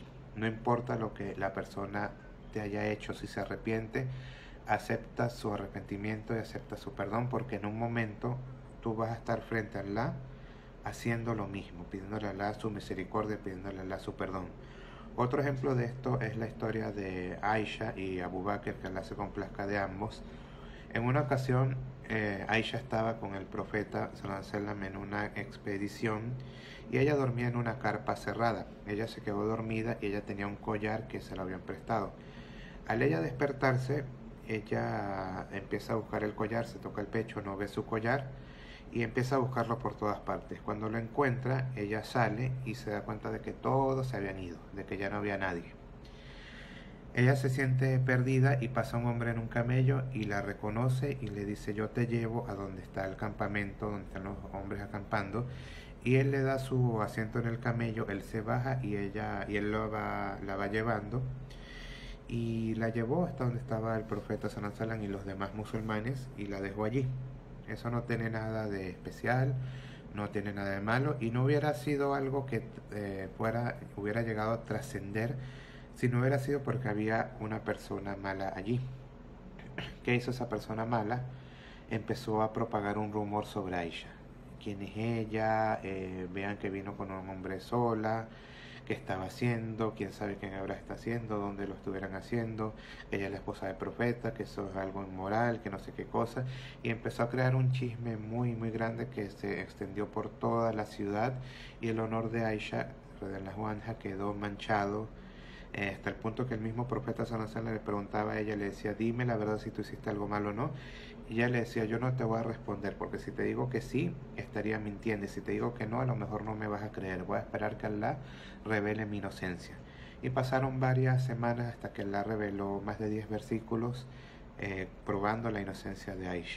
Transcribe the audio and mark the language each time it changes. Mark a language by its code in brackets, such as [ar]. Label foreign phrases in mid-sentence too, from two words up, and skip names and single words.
[es] No importa lo que la persona te haya hecho, si se arrepiente, acepta su arrepentimiento y acepta su perdón, porque en un momento tú vas a estar frente a Allah haciendo lo mismo, pidiéndole a Allah su misericordia, pidiéndole a Allah su perdón. Otro ejemplo de esto es la historia de Aisha y Abu Bakr, que Allah se complazca de ambos. En una ocasión, Aisha estaba con el profeta [ar] صلى الله عليه وسلم [es] en una expedición y ella dormía en una carpa cerrada. Ella se quedó dormida y ella tenía un collar que se lo habían prestado. Al ella despertarse, ella empieza a buscar el collar, se toca el pecho, no ve su collar y empieza a buscarlo por todas partes. Cuando lo encuentra, ella sale y se da cuenta de que todos se habían ido, de que ya no había nadie. Ella se siente perdida y pasa un hombre en un camello y la reconoce y le dice: yo te llevo a donde está el campamento, donde están los hombres acampando. Y él le da su asiento en el camello, él se baja y él la va llevando. Y la llevó hasta donde estaba el profeta [ar] صلى الله عليه وسلم [es] y los demás musulmanes y la dejó allí. Eso no tiene nada de especial, no tiene nada de malo y no hubiera sido algo que hubiera llegado a trascender si no hubiera sido porque había una persona mala allí. ¿Qué hizo esa persona mala? Empezó a propagar un rumor sobre Aisha. ¿Quién es ella? Vean que vino con un hombre sola. ¿Qué estaba haciendo? ¿Quién sabe quién ahora está haciendo? ¿Dónde lo estuvieran haciendo? Ella es la esposa del profeta, que eso es algo inmoral, que no sé qué cosa. Y empezó a crear un chisme muy, muy grande que se extendió por toda la ciudad y el honor de Aisha, [ar] رضي الله عنها, [es] quedó manchado. Hasta el punto que el mismo profeta [ar] صلى الله عليه وسلم [es] le preguntaba a ella, le decía: dime la verdad si tú hiciste algo malo o no. Y ella le decía: yo no te voy a responder, porque si te digo que sí, estaría mintiendo, y si te digo que no, a lo mejor no me vas a creer, voy a esperar que Allah revele mi inocencia. Y pasaron varias semanas hasta que Allah reveló más de 10 versículos probando la inocencia de Aisha.